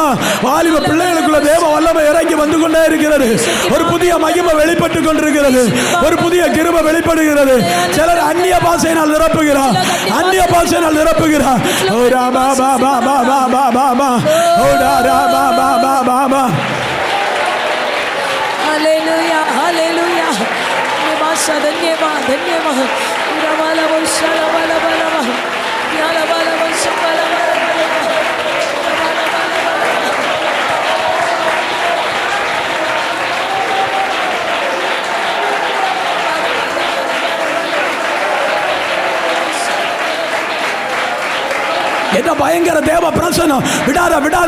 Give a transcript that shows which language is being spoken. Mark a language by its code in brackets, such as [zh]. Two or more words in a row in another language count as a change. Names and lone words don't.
[ta] வாலிப பிள்ளைகளுக்குள்ள தேவ வல்லமை இறங்கி வந்து கொண்டே இருக்கிறது. ஒரு புதிய மகிமை வெளிப்பட்டு கொண்டிருக்கிறது. ஒரு புதிய கிருபை வெளிப்படுகிறது. சிலர் அந்நிய பாஷையினால் நிரப்புகிறார். அந்நிய பாஷையினால் நிரப்புகிறார். ஓடா பாபா பாபா பாபா பாபா. ஓடா ராபா பாபா பாபா. [hi] हालेलुया हालेलुया. धन्यवाद धन्यवाद. उरावाला वंशाला वाला वाला वाला. याला वाला वंशाला वाला वाला. [ta] என்ன பயங்கர தேவ பிரசன்னம். விடாத விடாத.